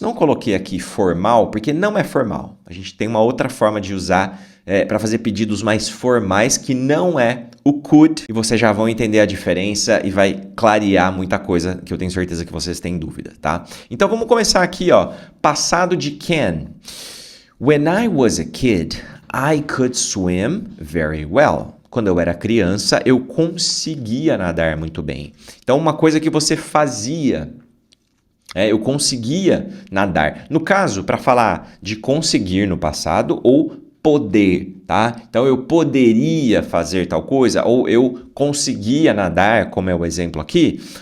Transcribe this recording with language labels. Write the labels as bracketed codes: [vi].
[pt] Não coloquei aqui formal, porque não é formal. A gente tem uma outra forma de usar para fazer pedidos mais formais, que não é o could, e vocês já vão entender a diferença e vai clarear muita coisa que eu tenho certeza que vocês têm dúvida, tá? Então vamos começar aqui, ó. Passado de can. [en] When I was a kid, I could swim very well. [pt] Quando eu era criança, eu conseguia nadar muito bem. Então, uma coisa que você fazia, eu conseguia nadar. No caso, para falar de conseguir no passado ou poder, tá? Então, eu poderia fazer tal coisa ou eu conseguia nadar, como é o exemplo aqui.